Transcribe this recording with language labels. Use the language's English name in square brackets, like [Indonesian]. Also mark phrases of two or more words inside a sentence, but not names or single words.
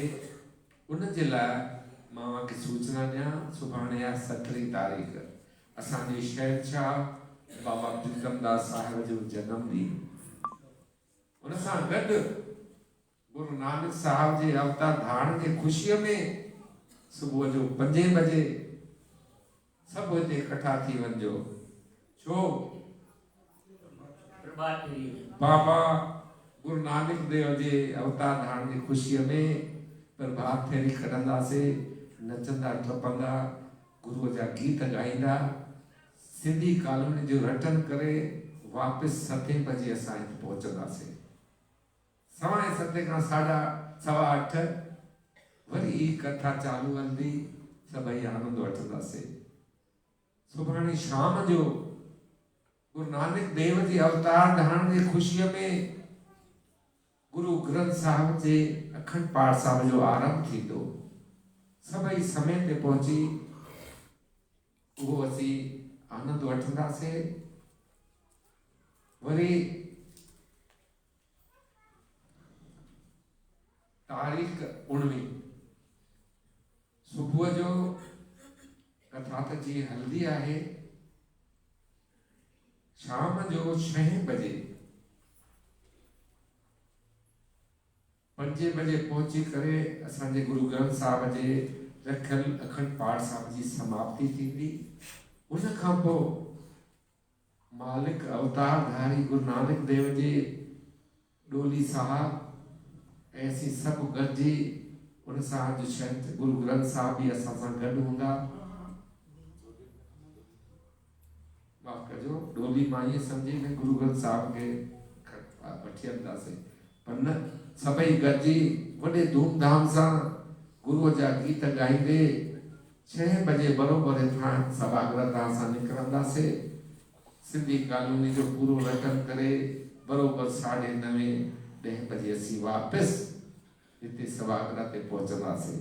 [Sindhi] उन जे लाइ मां खे सूचना ॾियां, सुभाणे आहे 17 तारीख़ असांजे शहंशाह बाबा प्रीतमदास साहिब जो जनम ॾींहुं। उन सां गॾु गुरु नानक साहिब जे अवतार धारण जी ख़ुशीअ में सुबुह जो 5 बजे सभु हिते इकट्ठा थी वञिजो। छो बाबा गुरु नानक देव जे अवतार धारण जी ख़ुशीअ में प्रभात फेरी कढंदासीं, नचंदा टपंदा, गुरुअ जा गीत ॻाईंदा, सिंधी कॉलोनी जो रटन करे वापसि 7 बजे असां हिते पहुचंदासीं। 7:15 खां 8:15 वरी ही कथा चालू हलंदी, सभई आनंद वठंदासीं। सुभाणे शाम जो गुरु नानक देव जी अवतार धारण जी ख़ुशीअ में गुरु ग्रंथ साहिब जे अखंड पाठ साहिब जो आरंभ थींदो। सभई समय ते पहुची उहो असीं आनंद वठंदासीं। वरी तारीख़ 19 सुबुह जो कथा त जी हल्दी आहे, शाम जो 6 बजे 5 बजे पहुची करे असांजे गुरु ग्रंथ साहिब जे रखियल अखंड पाठ साहिब जी समाप्ति थींदी। उन खां पोइ मालिक अवतार धारी गुरु नानक देव जे डोली साहिब ऐसी सभु गॾिजी उन सां जो शंत गुरु ग्रंथ साहिब भी असां सां गॾु हूंदा। बोली मां ये समझी में गुरु ग्रंथ साहिब के वठी हलंदासीं पर न सभई गॾिजी वॾे धूमधाम सां गुरुअ जा गीत ॻाईंदे 6 बजे बरोबर हितां सभागृह तां असां निकिरंदासीं सिंधी कॉलोनी जो पूरो रटन करे बरोबर 9:30 10 बजे असीं वापसि हिते सभागृह ते पहुचंदासीं।